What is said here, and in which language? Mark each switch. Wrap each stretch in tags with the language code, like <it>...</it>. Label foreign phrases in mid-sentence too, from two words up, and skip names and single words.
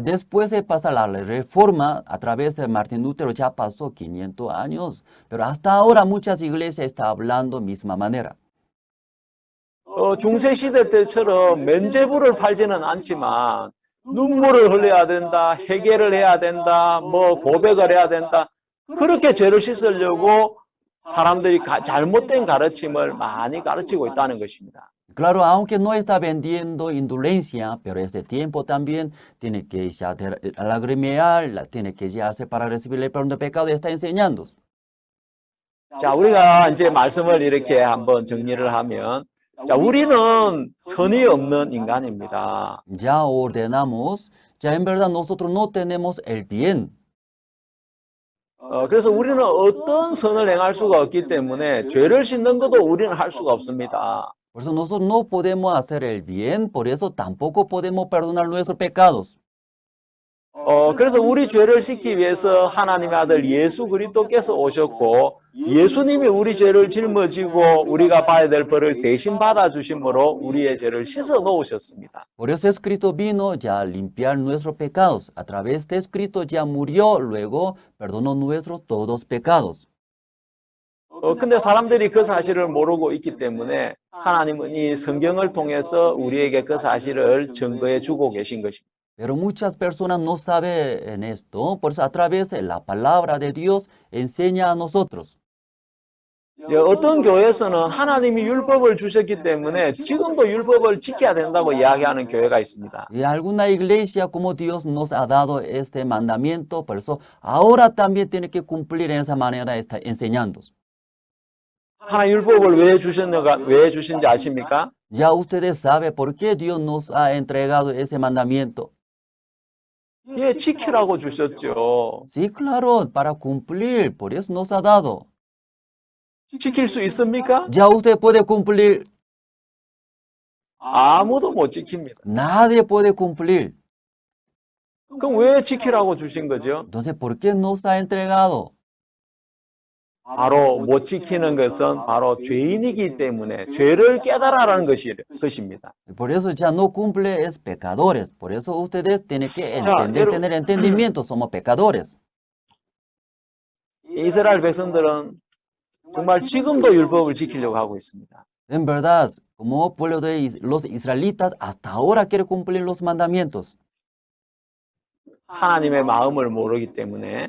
<es>Después de pasar la reforma, a través de Martín Lutero ya pasó 500 años, pero hasta ahora muchas iglesias están hablando misma manera.</es> <ko>중세시대 때처럼 면죄부를 팔지는 않지만 눈물을 흘려야 된다, 회개를 해야 된다, 고백을 해야 된다. 그렇게 죄를 씻으려고 사람들이 잘못된 가르침을 많이 가르치고 있다는 것입니다.</ko> <es>Claro, aunque no está vendiendo indulgencia, pero ese tiempo también tiene que ya lagrimear, tiene que ya hacer para recibir el perdón de pecado y está enseñando.</es> <ko>자, 우리가 이제 말씀을 이렇게 한번 정리를 하면, 자, 우리는 선이 없는 인간입니다.</ko> <es>Ya ordenamos, ya en verdad nosotros no tenemos el bien.</es> <ko>그래서 우리는 어떤 선을 행할 수가 없기 때문에 죄를 씻는 것도 우리는 할 수가 없습니다.</ko> <es>Por eso nosotros no podemos hacer el bien, por eso tampoco podemos perdonar nuestros pecados.</es> <ko>그래서 우리 죄를 씻기 위해서 하나님의 아들 예수 그리스도께서 오셨고 예수님이 우리 죄를 짊어지고 우리가 봐야 될 벌을 대신 받아주심으로 우리의 죄를 씻어 놓으셨습니다.</ko> <es>Por eso Jesucristo vino ya a limpiar nuestros pecados. A través de Jesucristo ya murió, luego perdonó nuestros todos pecados.</es> <ko>근데 사람들이 그 사실을 모르고 있기 때문에 하나님은 이 성경을 통해서 우리에게 그 사실을 증거해 주고 계신 것입니다.</ko> <es>Pero muchas personas no saben esto, por eso a través de la palabra de Dios enseña a nosotros.</es> <ko>어떤 교회에서는 하나님이 율법을 주셨기 때문에 지금도 율법을 지켜야 된다고 이야기하는 교회가 있습니다.</ko> <es>Y alguna iglesia, como Dios nos ha dado este mandamiento, por eso ahora también tiene que cumplir en esa manera, está enseñando.</es> <ko>하나님 율법을 왜 주신지 아십니까?</ko> <es>Ya ustedes saben por qué Dios nos ha entregado ese mandamiento.</es> <ko>예, 지키라고 주셨죠.</ko> <es>Sí, claro, para cumplir, por eso nos ha dado.</es> <ko>지킬 수 있습니까?</ko> <es>Ya usted puede cumplir.</es> <ko>아무도 못 지킵니다.</ko> <es>Nadie puede cumplir.</es> <ko>그럼 왜 지키라고 주신 거죠?</ko> <es>Entonces, ¿por qué nos ha entregado?</es> <ko>바로 못 지키는 것은 바로 죄인이기 때문에 죄를 깨달아라는 것입니다.</ko> <es>Por eso ya no cumple es pecadores. Por eso ustedes tienen que entender, tener entendimiento, somos pecadores.</es> <ko>이스라엘 백성들은 정말 지금도 율법을 지키려고 하고 있습니다.</ko> <es>En verdad, como pueblo de los israelitas, hasta ahora quiere cumplir los mandamientos.</es> <ko>하나님의 마음을 모르기 때문에</ko>